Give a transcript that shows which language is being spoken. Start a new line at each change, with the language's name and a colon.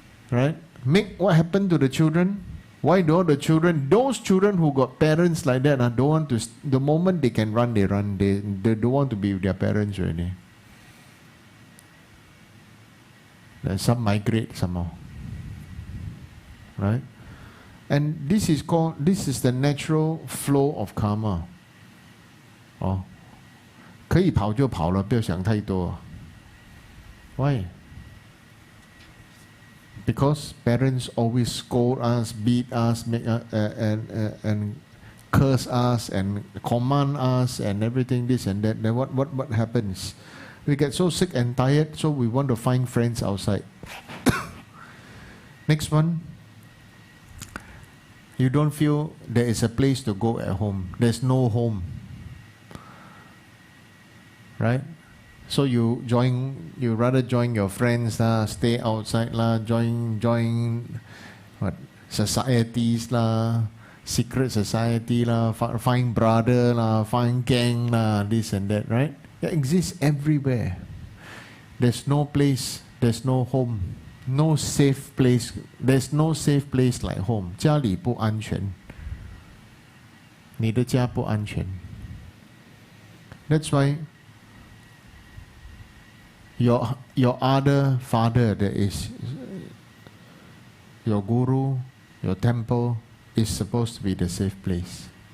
English: Right? Make what happened to the children? Why don't the children, those children who got parents like that, don't want to, the moment they can run, they run. They don't want to be with their parents already. Then some migrate somehow. Right? And this is the natural flow of karma. Oh.
Chinese: 可以跑就跑了，不要想太多。
English: Why? Because parents always scold us, beat us, make and curse us and command us and everything, this and that. Then what happens? We get so sick and tired, so we want to find friends outside. Next one. You don't feel there is a place to go at home. There's no home. Right? So you rather join your friends lah, stay outside lah, join what societies lah, secret society lah, find brother lah, find gang lah, this and that, right? It exists everywhere. There's no place, there's no home, no safe place. There's no safe place like home.
Chinese: 家里不安全，你的家不安全。
English: That's why your other father, that is your guru, your temple, is supposed to be the safe place.